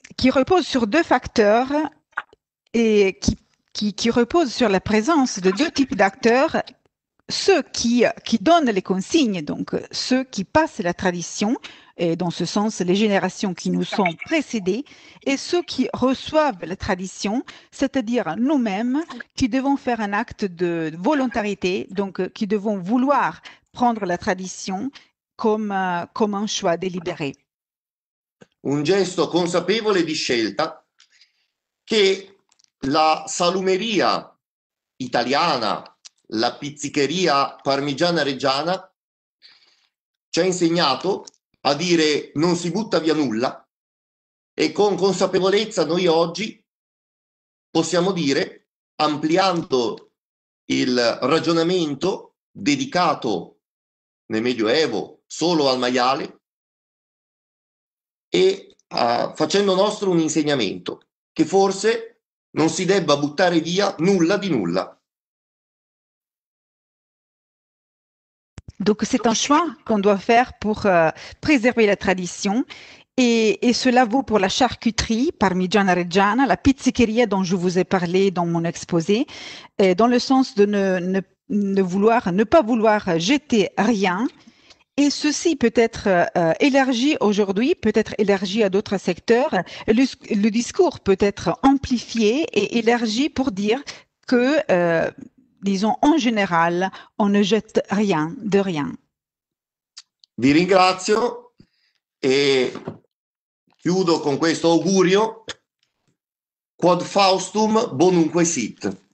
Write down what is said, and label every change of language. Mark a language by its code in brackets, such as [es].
[fr] repose sur deux facteurs et qui repose sur la présence de deux types d'acteurs, ceux qui donnent les consignes, donc ceux qui passent la tradition, et dans ce sens les générations qui nous sont précédées, et ceux qui reçoivent la tradition, c'est-à-dire nous-mêmes qui devons faire un acte de volontarité, donc qui devons vouloir prendre la tradition comme un choix délibéré. [it] Un gesto consapevole di scelta che la salumeria italiana, la pizzicheria parmigiana reggiana ci ha insegnato a dire non si butta via nulla, e con consapevolezza noi oggi possiamo dire, ampliando il ragionamento dedicato nel Medioevo solo al maiale e facendo nostro un insegnamento che forse non si debba buttare via nulla di nulla. [fr] Donc c'est un choix qu'on doit faire pour préserver la tradition Et cela vaut pour la charcuterie parmigiana reggiana, la pizzicheria dont je vous ai parlé dans mon exposé, dans le sens de ne pas vouloir jeter rien. Et ceci peut être élargi aujourd'hui, peut être élargi à d'autres secteurs. Le discours peut être amplifié et élargi pour dire que, disons, en général, on ne jette rien de rien. [it] Vi ringrazio e chiudo con questo augurio: [la] quod Faustum bonumque sit.